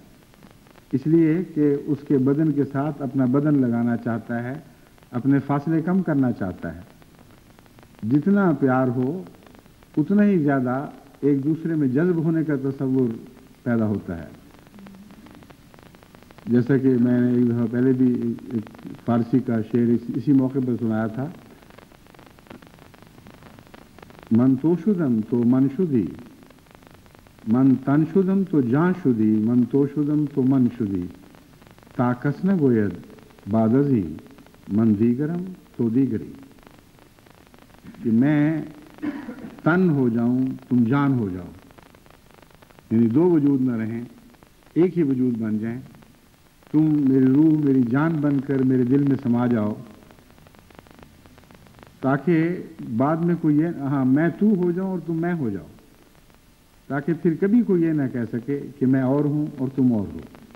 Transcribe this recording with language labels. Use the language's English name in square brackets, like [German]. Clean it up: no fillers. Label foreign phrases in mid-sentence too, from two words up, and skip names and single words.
[Urdu] اس لیے کہ اس کے بدن کے ساتھ اپنا بدن لگانا چاہتا ہے، اپنے فاصلے کم کرنا چاہتا ہے۔ جتنا پیار ہو اتنا ہی زیادہ ایک دوسرے میں جذب ہونے کا تصور پیدا ہوتا ہے۔ جیسا کہ میں نے ایک دفعہ پہلے بھی ایک فارسی کا شعر اسی موقع پر سنایا تھا، [Persian] من تو شدم تو من شدی، من تن شدم تو جان شدی، من تو شدم تو من شدی، تا کس نگوید بعد ازی من دیگرم تو دیگری، [Urdu] کہ میں تن ہو جاؤں تم جان ہو جاؤ، یعنی دو وجود نہ رہیں، ایک ہی وجود بن جائیں، تم میری روح میری جان بن کر میرے دل میں سما جاؤ، تاکہ بعد میں کوئی یہ میں تو ہو جاؤں اور تم میں ہو جاؤ، تاکہ پھر کبھی کوئی یہ نہ کہہ سکے کہ میں اور ہوں اور تم اور ہو۔